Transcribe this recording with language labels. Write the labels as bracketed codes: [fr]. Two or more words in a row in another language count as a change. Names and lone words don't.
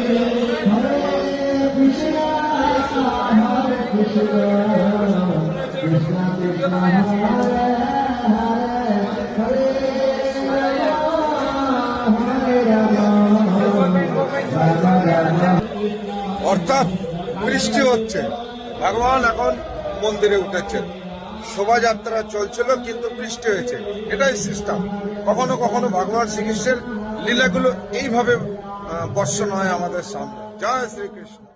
[sa] Hare Krishna Hare Krishna Krishna Krishna Hare Hare Hare Rama Hare Rama Rama Rama [bn] অর্থাৎ বৃষ্টি হচ্ছে, ভগবান এখন মন্দিরে উঠেছেন, শোভাযাত্রা চলছিল কিন্তু বৃষ্টি হয়েছে। এটাই সিস্টেম। কখনো কখনো ভগবান শ্রীকৃষ্ণের লীলাগুলো এইভাবে বর্ষণ হয় আমাদের সামনে। জয় শ্রীকৃষ্ণ।